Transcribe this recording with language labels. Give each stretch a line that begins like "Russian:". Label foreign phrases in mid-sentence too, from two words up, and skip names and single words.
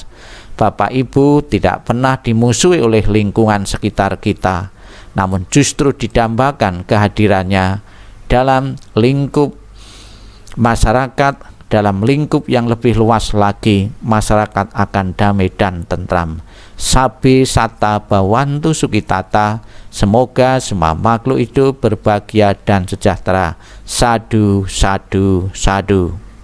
Indonesian: Bapak Ibu tidak pernah dimusuhi oleh lingkungan sekitar kita, namun justru didambakan kehadirannya dalam lingkup masyarakat, dalam lingkup yang lebih luas lagi. Masyarakat akan damai dan tentram.
Pali: Sabe sata bawantu sukitata,
Indonesian: semoga semua makhluk hidup berbahagia dan sejahtera.
Pali: Sadu, sadu, sadu.